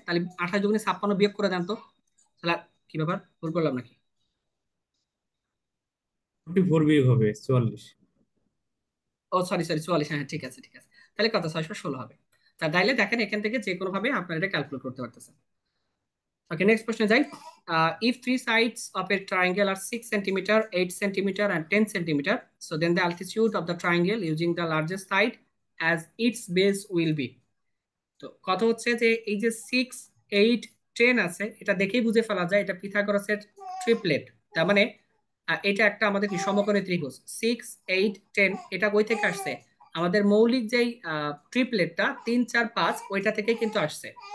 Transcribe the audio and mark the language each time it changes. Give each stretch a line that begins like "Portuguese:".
Bangla: তাহলে 28 দুগুণে 56 বিয়োগ করে দেন তো। তাহলে কি ব্যাপার, ভুল করলাম নাকি? 44 বিয়োগ হবে 44। ও সরি সরি, 44, হ্যাঁ হ্যাঁ, ঠিক আছে ঠিক আছে। তাহলে কত? 616 হবে। তা তাইলে দেখেন, এখান থেকে যে কোনো ভাবে আপনারা এটা ক্যালকুলেট করতে পারতেছেন। ওকে, নেক্সট প্রশ্নে যাই।
English: If three sides of a triangle are 6 centimeter, 8 centimeter, and 10 centimeter, so then the altitude of the triangle using the largest side as its base will be.
Bangla: তো কথা হচ্ছে যে এই যে 6, 8, 10 আছে, এটা দেখেই বুঝে ফেলা যায় এটা পিথাগোরাসের ট্রিপলেট। তার মানে এটা একটা আমাদের কি সমকোণী ত্রিভুজ। 6, 8, 10 এটা কই থেকে আসছে? আমাদের মৌলিক যেই ট্রিপলেটটা 3, 4, 5, ওইটা থেকে কিন্তু আসছে।